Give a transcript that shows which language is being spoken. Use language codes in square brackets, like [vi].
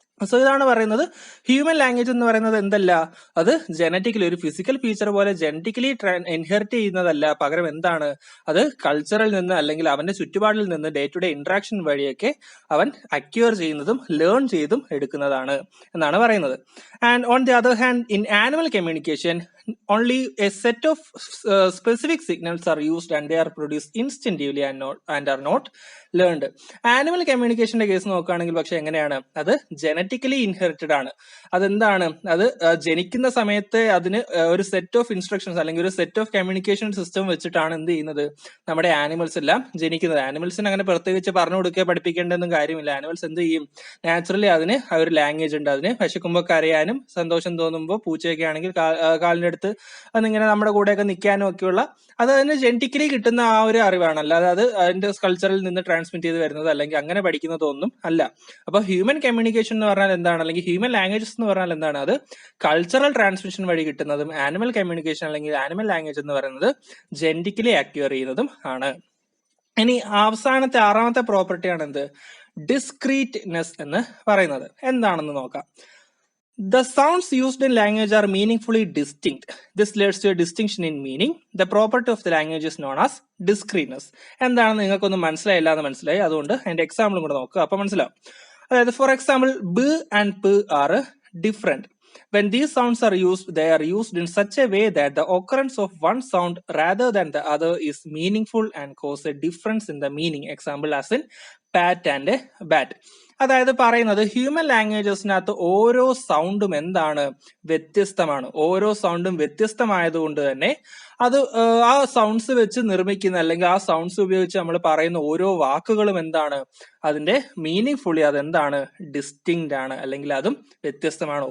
[ml] So ഇതാണ് പറയുന്നത് human language എന്ന് പറയുന്നത് എന്തല്ല, അത് ജനറ്റിക്കലി ഒരു ഫിസിക്കൽ ഫീച്ചർ പോലെ ജനറ്റിക്കലി ഇൻഹെറിറ്റ് ചെയ്യുന്നതല്ല. പകരം എന്താണ്, അത് കൾച്ചറിൽ നിന്ന് അല്ലെങ്കിൽ അവന്റെ ചുറ്റുപാടിൽ നിന്ന് ഡേ ടു ഡേ ഇന്ററാക്ഷൻ വഴിയൊക്കെ അവൻ അക്യൂർ ചെയ്യുന്നതും ലേൺ ചെയ്തും എടുക്കുന്നതാണ് എന്നാണ് പറയുന്നത്. [en] And on the other hand, in animal communication only a set of specific signals are used and they are produced instinctively and are not learned. [ml] Animal കമ്മ്യൂണിക്കേഷന്റെ case നോക്കുകയാണെങ്കിൽ പക്ഷെ എങ്ങനെയാണ്, അത് ജനറ്റിക്കലി ഇൻഹെറിറ്റഡ് ആണ്. അതെന്താണ്, അത് ജനിക്കുന്ന സമയത്ത് അതിന് ഒരു സെറ്റ് ഓഫ് ഇൻസ്ട്രക്ഷൻസ് അല്ലെങ്കിൽ ഒരു സെറ്റ് ഓഫ് കമ്മ്യൂണിക്കേഷൻ സിസ്റ്റം വെച്ചിട്ടാണ് എന്ത് ചെയ്യുന്നത്, നമ്മുടെ ആനിമൽസ് എല്ലാം ജനിക്കുന്നത്. ആനിമൽസിന് അങ്ങനെ പ്രത്യേകിച്ച് പറഞ്ഞു കൊടുക്കുക പഠിപ്പിക്കേണ്ടതൊന്നും കാര്യമില്ല. ആനിമൽസ് എന്ത് ചെയ്യും, നാച്ചുറലി അതിന് ഒരു ലാംഗ്വേജ് ഉണ്ട്. അതിന് വിശക്കുമ്പോൾ കരയാനും സന്തോഷം തോന്നുമ്പോൾ പൂച്ചയൊക്കെ ആണെങ്കിൽ കാലിന്റെ അടുത്ത് അതിങ്ങനെ നമ്മുടെ കൂടെയൊക്കെ നിൽക്കാനും ഒക്കെയുള്ള അത് അതിന് ജനറ്റിക്കലി കിട്ടുന്ന ആ ഒരു അറിവാണ്. അല്ലാതെ അത് അതിന്റെ കൾച്ചറിൽ നിന്ന് ട്രാൻസ്മിറ്റ് ചെയ്ത് വരുന്നത് അല്ലെങ്കിൽ അങ്ങനെ പഠിക്കുന്നതൊന്നും അല്ല. അപ്പൊ ഹ്യൂമൻ കമ്മ്യൂണിക്കേഷൻ എന്ന് പറഞ്ഞാൽ എന്താണ്, അല്ലെങ്കിൽ ഹ്യൂമൻ ലാംഗ്വേജസ് എന്ന് പറഞ്ഞാൽ എന്താണ്, അത് കൾച്ചറൽ ട്രാൻസ്മിഷൻ വഴി കിട്ടുന്നതും ആനിമൽ കമ്മ്യൂണിക്കേഷൻ അല്ലെങ്കിൽ ആനിമൽ ലാംഗ്വേജ് എന്ന് പറയുന്നത് ജനറ്റിക്കലി അക്വയർ ചെയ്യുന്നതും ആണ്. ഇനി അവസാനത്തെ 6ാമത്തെ പ്രോപ്പർട്ടിയാണ് എന്ത്, ഡിസ്ക്രീറ്റ്നെസ് എന്ന് പറയുന്നത്. എന്താണെന്ന് നോക്കാം. [en] The sounds used in language are meaningfully distinct. This leads to a distinction in meaning. The property of the language is known as discreteness. [ml] എന്താണെന്ന് നിങ്ങൾക്കൊന്നും മനസ്സിലായില്ല എന്ന് മനസ്സിലായി, അതുകൊണ്ട് അതിന്റെ എക്സാമ്പിളും കൂടെ നോക്കുക, അപ്പൊ മനസ്സിലാവും. അതായത് [en] For example, b and p are different. When these sounds are used, they are used in such a way that the occurrence of one sound rather than the other is meaningful and cause a difference in the meaning. Example as in pat and bat. [ml] അതായത് പറയുന്നത് human ലാംഗ്വേജസിനകത്ത് ഓരോ സൗണ്ടും എന്താണ്, വ്യത്യസ്തമാണ്. ഓരോ സൗണ്ടും വ്യത്യസ്തമായതുകൊണ്ട് തന്നെ അത് ആ സൗണ്ട്സ് വെച്ച് നിർമ്മിക്കുന്ന അല്ലെങ്കിൽ ആ സൗണ്ട്സ് ഉപയോഗിച്ച് നമ്മൾ പറയുന്ന ഓരോ വാക്കുകളും എന്താണ്, അതിന്റെ മീനിങ് ഫുള്ളി അതെന്താണ്, ഡിസ്റ്റിങ്ക്റ്റ് ആണ്, അല്ലെങ്കിൽ അതും വ്യത്യസ്തമാണ്.